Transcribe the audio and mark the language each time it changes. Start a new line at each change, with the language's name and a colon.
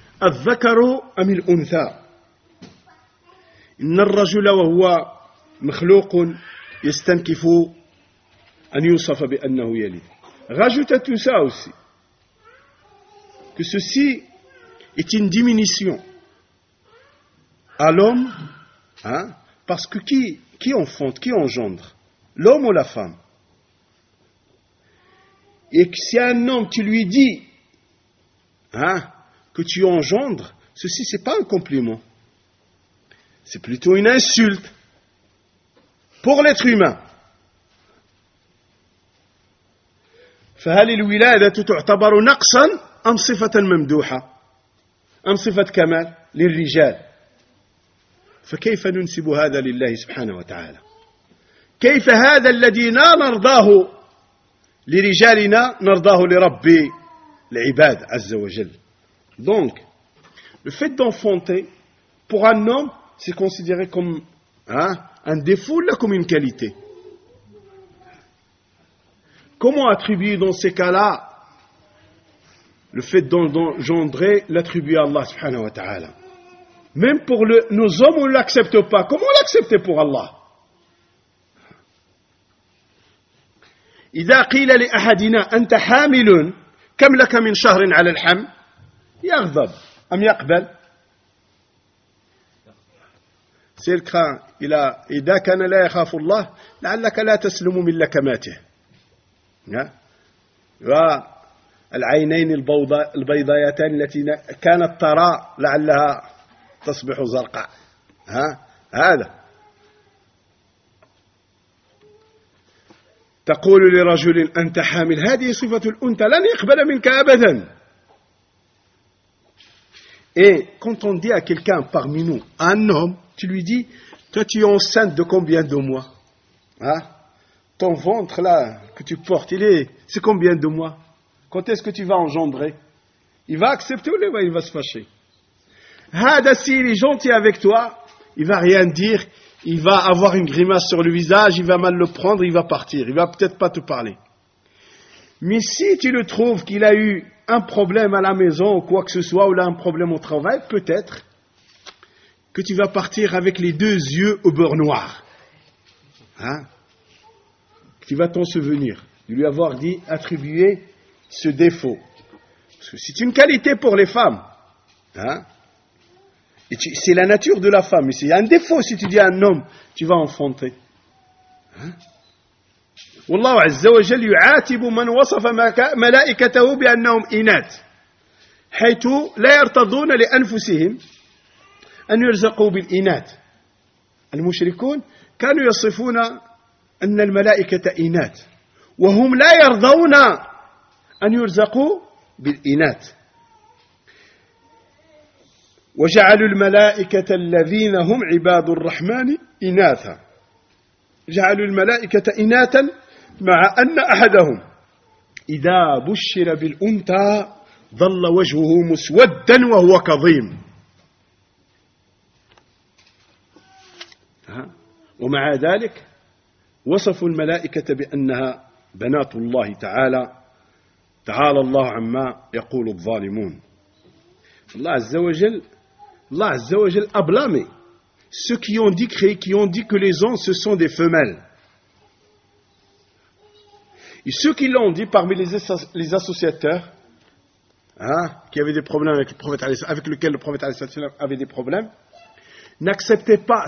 Arabic: الذكر أم الأنثى؟ إن الرجل وهو مخلوق يستنكف أن يوصف بأنه يلد.
French: Rajoute à tout ça aussi que ceci est une diminution à l'homme, parce que qui enfante, qui engendre, l'homme ou la femme? Et que si un homme tu lui dis, que tu engendres, ceci c'est pas un compliment. C'est plutôt une insulte pour l'être humain.
Arabic: فهل الولادة تعتبر نقصا ام صفة ممدوحة ام صفة كمال للرجال؟ فكيف ننسب هذا لله سبحانه وتعالى؟ كيف هذا الذي لا نرضاه لرجالنا نرضاه لرب العباد عز وجل؟
French: Donc, le fait d'enfanter, pour un homme, c'est considéré comme un défaut, là, comme une qualité. Comment attribuer dans ces cas-là le fait d'engendrer l'attribuer à Allah subhanahu wa ta'ala? Même pour nos hommes, on ne l'accepte pas. Comment l'accepter pour Allah?
Arabic: إذا قيل لأحدنا أنت حامل كم لك من شهر على الحمل يغضب أم يقبل؟ سيلك إلى إذا كان لا يخاف الله لعلك لا تسلم من لكماته. والعينين البيضايتان التي كانت ترى لعلها تصبح زرقاء. هذا تقول لرجل أنت حامل، هذه صفة الأنثى، لن يقبل منك أبدا.
French: Et quand on dit à quelqu'un parmi nous, un homme, tu lui dis, toi tu es enceinte de combien de mois? Ton ventre là, que tu portes, c'est combien de mois? Quand est-ce que tu vas engendrer? Il va accepter ou il va se fâcher? Si il est gentil avec toi, il ne va rien dire, il va avoir une grimace sur le visage, il va mal le prendre, il va partir, il ne va peut-être pas te parler. Mais si tu le trouves qu'il a eu un problème à la maison ou quoi que ce soit, ou là un problème au travail, peut-être que tu vas partir avec les deux yeux au beurre noir. Tu vas t'en souvenir de lui avoir dit, attribuer ce défaut. Parce que c'est une qualité pour les femmes. C'est la nature de la femme. Mais c'est un défaut si tu dis à un homme, tu vas enfanter.
Arabic: والله عز وجل يعاتب من وصف ملائكته بأنهم إناث، حيث لا يرتضون لأنفسهم أن يرزقوا بالإناث. المشركون كانوا يصفون أن الملائكة إناث، وهم لا يرضون أن يرزقوا بالإناث. وجعلوا الملائكة الذين هم عباد الرحمن إناثا، جعلوا الملائكة إناثا، مع أن أحدهم إذا بشر بالأنثى ظل وجهه مسودا وهو كظيم. ومع ذلك وصفوا الملائكة بأنها بنات الله تعالى، تعالى الله عما يقول الظالمون. الله عز وجل أبلامي
French: ceux qui ont dit créer, qui ont dit que les anges ce sont des femelles. Et ceux qui l'ont dit parmi les associateurs, hein, qui avaient des problèmes avec le prophète, avec lequel le prophète avait des problèmes, n'acceptaient pas.